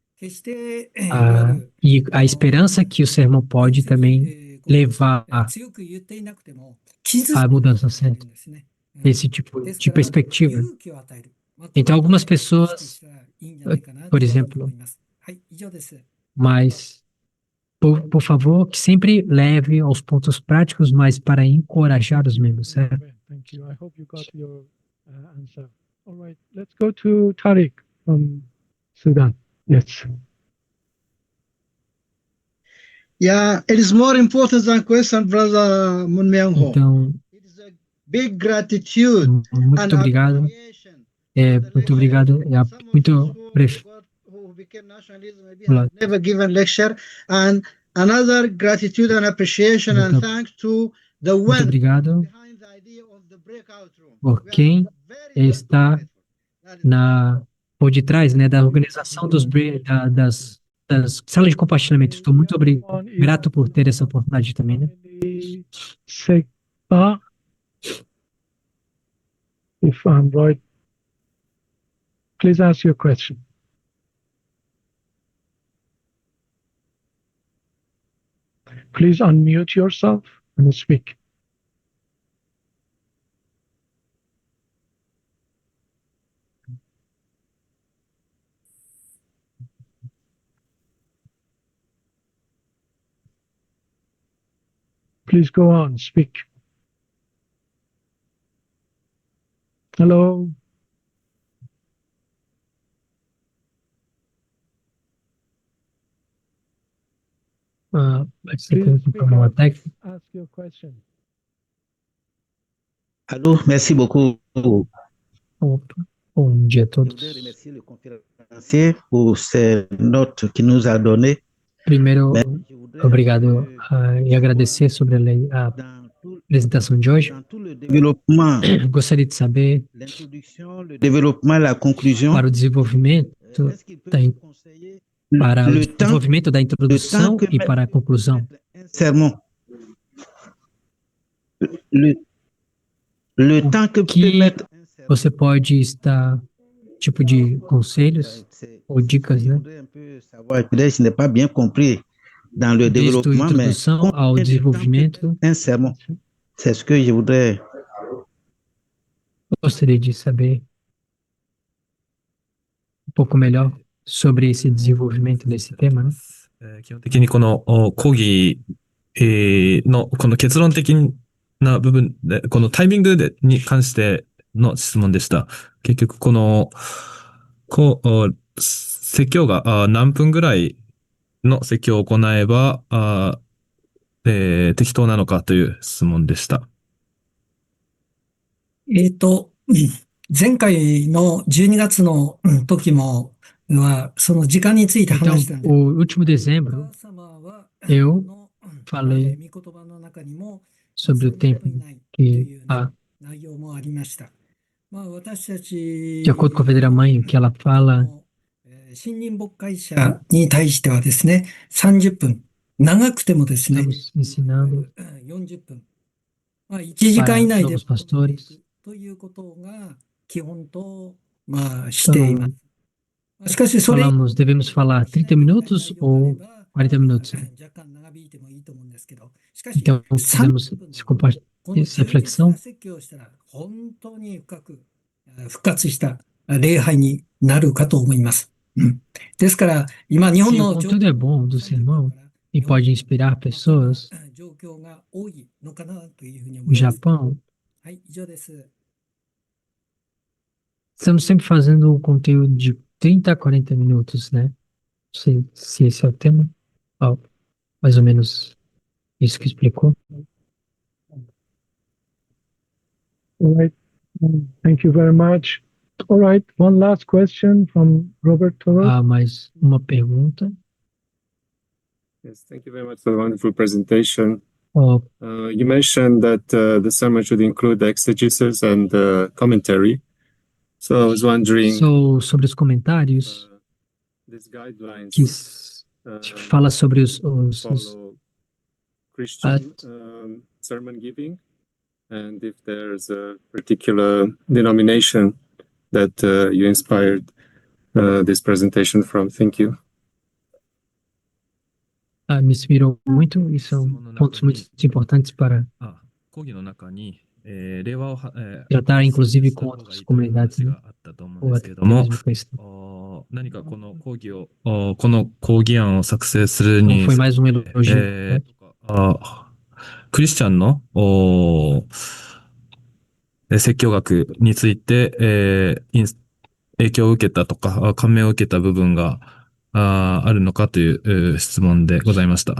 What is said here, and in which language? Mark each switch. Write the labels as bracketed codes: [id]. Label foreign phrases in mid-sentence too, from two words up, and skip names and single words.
[pt] E a esperança que o sermão pode também levar à mudança, certo? Esse tipo de perspectiva. Então, algumas pessoas, por exemplo, mas, por favor, que sempre leve aos pontos práticos, mas para encorajar os membros, certo? [en] Thank you. I hope you got your answer. All right, let's go to Tariq from Sudan. Yes. Yeah, it is more important than question, Brother Mun Myung Ho. [pt] Então, [en] It is a big gratitude [pt] muito obrigado. [en] appreciation. [pt] Muito obrigado. Muito [en] Who became nationalism maybe have never given lecture, and another gratitude and appreciation and thanks to the [pt] muito [en] one [pt] obrigado [en] behind the idea of the breakout room. [pt] por [en] We are [pt] quem [en] very [pt] está [en] grateful. That is [pt] por detrás, né, da organização das salas de compartilhamento. Estou muito grato por ter essa oportunidade também, né? [en] Sekba, if I'm right, please ask your question. Please unmute yourself and speak. Please go on, speak. Hello. [pt] Pode ser que um problema técnico. [en] Ask your question. [fr] Allô, merci beaucoup. [pt] Opa, bom dia a [fr] Je [pt] todos. [fr] voudrais remercier le conférencier pour ces notes qu'il nous a données. [pt] Primeiro, [fr] Mais je voudrais [pt] obrigado [fr] savoir [pt] e agradecer sobre a [fr] dans tout, [pt] apresentação de hoje. [fr] dans tout le développement, [pt] Gostaria de saber, [fr] l'introduction, le développement, la conclusion, [pt] para o desenvolvimento [fr] est-ce qu'il peut [pt] da, [fr] nous conseiller [pt] para o [fr] le temps, [pt] desenvolvimento da [fr] le [pt] introdução [fr] temps que [pt] e para a conclusão. [fr] mettre un sermon, le temps que que peut mettre un sermon. [pt] Você pode estar, tipo de conselhos ou dicas, [fr] Je [pt] né? [fr] voudrais un peu savoir, peut-être je n'ai pas bien compris dans le [pt] Desde a [fr] développement, mais [pt] introdução ao [fr] combien de temps peut [pt] desenvolvimento, [fr] mettre un sermon? C'est ce que je voudrais. [pt] gostaria de saber um pouco melhor sobre esse desenvolvimento desse tema, né? [ja] 基本的にこの講義のこの結論的な部分で、このタイミングに関しての質問でした。結局この、説教が何分ぐらいの説教を行えば適当なのかという質問でした。前回の12月の時もその時間について [pt] Então, [ja] 話したんで、 [pt] o último dezembro, eu falei sobre o tempo que, de acordo com a Verdadeira Mãe, o que ela fala, [ja] 信任牧会者に対してはですね、30分、長くてもですね、 [pt] estamos ensinando [ja] 40 分、1時間以内で [pt] novos pastores. [ja] ということが基本と、していま [pt] Então, [ja] す。しかし、それ [pt] falamos, devemos falar 30 minutos ou 40 minutos. [ja] 若干長引いてもいいと思うんですけど、しかし、 [pt] Então, fizemos essa reflexão. [ja] 説教をしたら本当に深く復活した礼拝になるかと思います。ですから、今、日本 [pt] Se o [ja] の [pt] conteúdo é bom do sermão e pode inspirar pessoas, [ja] 状況が多いのかなというふうに思 [pt] no [ja] います。 [pt] Japão, [ja] はい、以上です。 [pt] estamos sempre fazendo um conteúdo de 30 a 40 minutos, né? Não sei se esse é o tema. Ó, mais ou menos isso que explicou. [en] All right. Thank you very much. All right. One last question from Robert Toros. [pt] Mais uma pergunta. [en] Yes, thank you very much for the wonderful presentation. [pt] Ó, [en] You mentioned that the sermon should include exegesis and commentary. So I was wondering, [pt] sobre os comentários, [en] these guidelines [pt] que fala sobre os [en] follow Christian sermon giving, and if there's a particular denomination that you inspired this presentation from. Thank you. [pt] Me inspirou muito e são pontos muito importantes para [ja] 講義の中に、令和を、 [pt] tratar, inclusive, com outras comunidades, né? [ja] があったと思うんですけれども、 [pt] Mesmo cristão. [ja] 何かこの講義を、この講義案を作成する [pt] Então, [ja] に、 [pt] foi mais um elogio, né? [ja] クリスチャンの説教学について、影響を受けたとか、感銘を受けた部分があるのかという質問でございました。